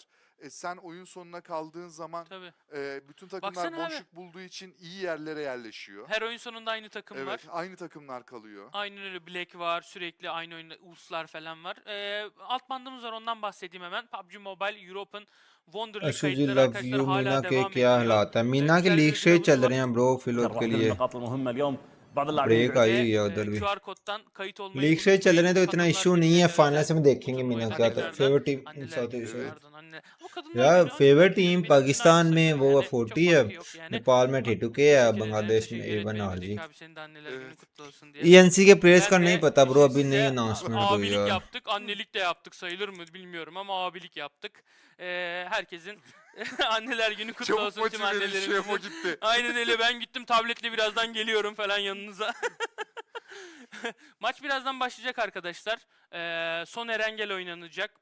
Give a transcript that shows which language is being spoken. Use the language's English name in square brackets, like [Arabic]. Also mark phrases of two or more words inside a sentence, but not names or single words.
[Turkish] Sen oyun sonuna kaldığın zaman Tabii. bütün takımlar Baksana abi. boşluk bulduğu için iyi yerlere yerleşiyor. Her oyun sonunda aynı takım var. Evet, aynı takımlar kalıyor. Aynen öyle. Black var. Sürekli aynı oyunda Uluslar falan var. Alt bandımız var. Ondan bahsedeyim hemen. PUBG Mobile Europe'un Wonder League [Hindi] अशुजी [Turkish] kayıtları [Hindi] लव [Turkish] arkadaşlar [Hindi] यू [Turkish] hala [Hindi] मीना के [Turkish] devam [Hindi] क्या [Turkish] ediyor. [Hindi] हालात है? मीना के [Turkish] Güzel [Hindi] लीग [Turkish] bir [Hindi] से [Turkish] grubumuz [Hindi] चल [Turkish] var. [Hindi] रहे हैं ब्रो फिलोर के लिए। ब्रेक आई हुई है उधर भी। [Turkish] QR koddan kayıt olmayı [Hindi] लीग से चल रहे हैं तो इतना [Turkish] kadınlar [Hindi] इशू नहीं है, [Turkish] gününe [Hindi] फाइनल [Turkish] özel [Hindi] से हम देखेंगे मीना क्या था। [Turkish] turnuvayı [English] favorite team [Turkish] anneler [Hindi] साउथ [Turkish] günü, [Hindi] एशिया। [Turkish] pardon, anne. Ama kadınlar [Hindi] यार [Turkish] günü [Hindi] फेवरेट [Turkish] benim [Hindi] टीम [Turkish] için [Hindi] पाकिस्तान [Turkish] aynı [Hindi] में [Turkish] sayılır [Hindi] वो [Turkish] yani. Çok [Hindi] 40 है, [Turkish] farkı yok yani. [Hindi] नेपाल में [Turkish] Ama [Hindi] T2K है, [Turkish] teşekkür ederim, [Hindi] बांग्लादेश में [Turkish] teşekkür [Hindi] A1 [Turkish] etmeyi [Hindi] RG। [Turkish] dedik abi, senin de anneler günü kutlu olsun diye. [Hindi] ENC के प्रेस का [Turkish] Ben [Hindi] नहीं [Turkish] de [Hindi] पता ब्रो, अभी [Turkish] size [Hindi] नहीं अनाउंसमेंट हुई [Turkish] abilik [Hindi] यार। [Turkish] yaptık, annelik de yaptık, sayılır mı bilmiyorum ama abilik yaptık. Herkesin anneler günü kutlu Çabuk olsun tüm motive edin, şef o annelerimizin. gitti. Aynen öyle, ben gittim tabletle birazdan geliyorum falan yanınıza. Maç birazdan başlayacak arkadaşlar. Son Erengel oynanacak.